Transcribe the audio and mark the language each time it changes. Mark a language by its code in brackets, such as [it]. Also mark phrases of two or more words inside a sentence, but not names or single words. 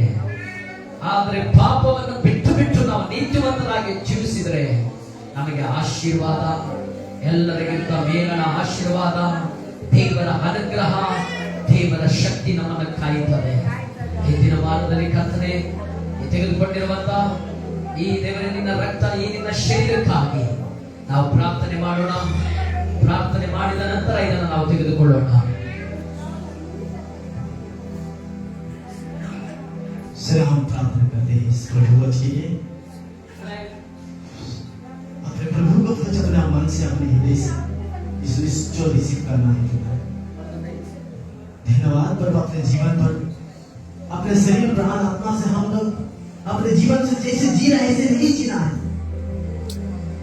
[kn] ಆದ್ರೆ ಪಾಪವನ್ನು ಬಿಟ್ಟು ಬಿಟ್ಟು ನಾವು ನೀತಿವಂತರಾಗಿ ಜೀವಿಸಿದ್ರೆ ನಮಗೆ ಆಶೀರ್ವಾದ, ಎಲ್ಲರಿಗಿಂತ ಮೇಲನ ಆಶೀರ್ವಾದ, ದೇವರ ಅನುಗ್ರಹ, ದೇವರ ಶಕ್ತಿ ನಮ್ಮನ್ನು ಕಾಯುತ್ತದೆ. ಈ ದಿನಮಾನದಲ್ಲಿ ಕರ್ತನೆ ತೆಗೆದುಕೊಂಡಿರುವಂತ ಈ ದೇವರ ನಿನ್ನ ರಕ್ತ, ಈ ನಿನ್ನ ಶರೀರಕ್ಕಾಗಿ ನಾವು ಪ್ರಾರ್ಥನೆ ಮಾಡೋಣ. ಪ್ರಾರ್ಥನೆ ಮಾಡಿದ ನಂತರ ಇದನ್ನು ನಾವು ತೆಗೆದುಕೊಳ್ಳೋಣ. [hi] सर, हम प्रार्थना करते हैं इस प्रभुवच के लिए। अपने प्रभु को वचन अपने मन से, अपने हृदय से जो रिसीव करना है तुम्हें। धन्यवाद प्रभु, अपने जीवन पर, अपने शरीर प्राण आत्मा से हम लोग अपने जीवन से जैसे जी रहे हैं ऐसे नहीं जीना है।